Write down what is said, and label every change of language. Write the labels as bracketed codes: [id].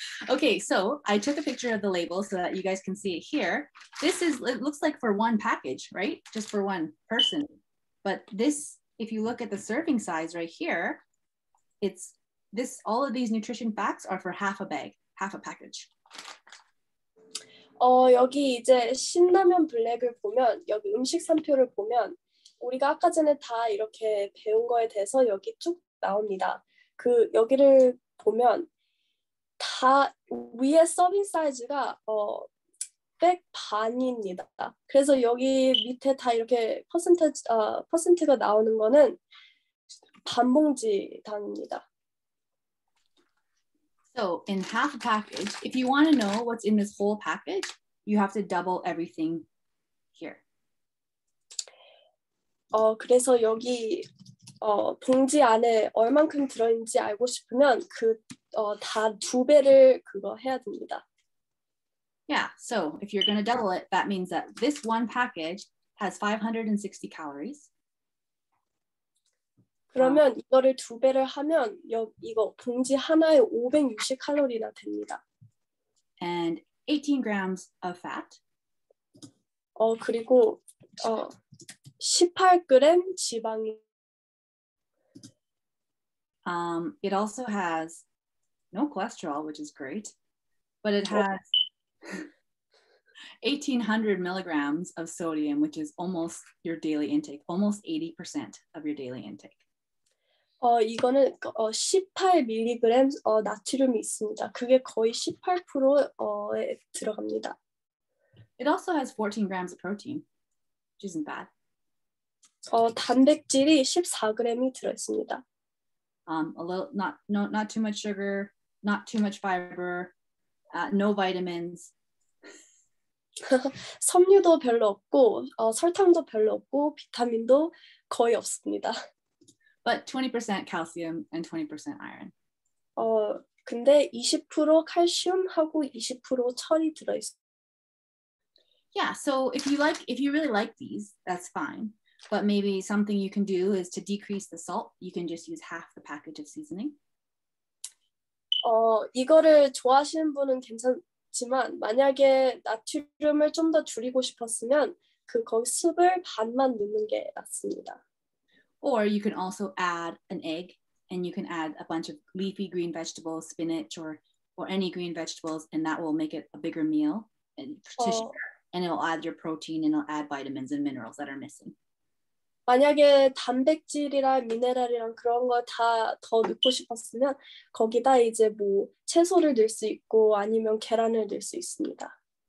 [en] Okay, so I took a picture of the label so that you guys can see it here. It looks like for one package, right? Just for one person. But this, if you look at the serving size right here, all of these nutrition facts are for half a bag, half a package. [ko] 여기 이제 신라면 블랙을 보면, 여기 음식 상표를 보면 우리가 아까 전에 다 이렇게 배운 거에 대해서 여기 쭉 나옵니다. 그 여기를 보면 다 위에 서빙 사이즈가 100 반입니다. 그래서 여기 밑에 다 이렇게 퍼센트가 나오는 거는 반 봉지 단입니다. [en] So in half a package, if you want to know what's in this whole package, you have to double everything here. [ko] 그래서 여기 봉지 안에 얼만큼 들어있는지 알고 싶으면 다 2배를 그거 해야 됩니다. [en] Yeah, so if you're going to double it, that means that this one package has 560 calories. [ko] 그러면 이거를 2배를 하면 이거 봉지 하나에 560칼로리나 됩니다. [en] And 18 grams of fat. [ko] 그리고 18g 지방이. [en] It also has no cholesterol, which is great, but it has 1,800 milligrams of sodium, which is almost your daily intake, almost 80% of your daily intake. [ko] 이거는 18mg 나트륨이 있습니다. 그게 거의 18%에 들어갑니다. [en] It also has 14 grams of protein, which isn't bad. [ko] 단백질이 14g이 들어 있습니다. [en] A little, not too much sugar, not too much fiber, no vitamins. [ko] 섬유도 별로 없고 설탕도 별로 없고 비타민도 거의 없습니다. [en] But 20% calcium and 20% iron. [ko] 근데 20% 칼슘하고 20% 철이 들어 있어요. [en] Yeah, so if you really like these, that's fine. But maybe something you can do is to decrease the salt. You can just use half the package of seasoning. [ko] 이거를 좋아하시는 분은 괜찮지만 만약에 나트륨을 좀 더 줄이고 싶었으면 거기 습을 반만 넣는 게 낫습니다. [en] Or you can also add an egg, and you can add a bunch of leafy green vegetables, spinach, or any green vegetables, and that will make it a bigger meal. And it will add your protein, and it'll add vitamins and minerals that are missing. [ko] 만약에 단백질이랑 미네랄이랑 그런 거 다 더 넣고 싶었으면 거기다 이제 뭐 채소를 넣을 수 있고 아니면 계란을 넣을 수 있습니다.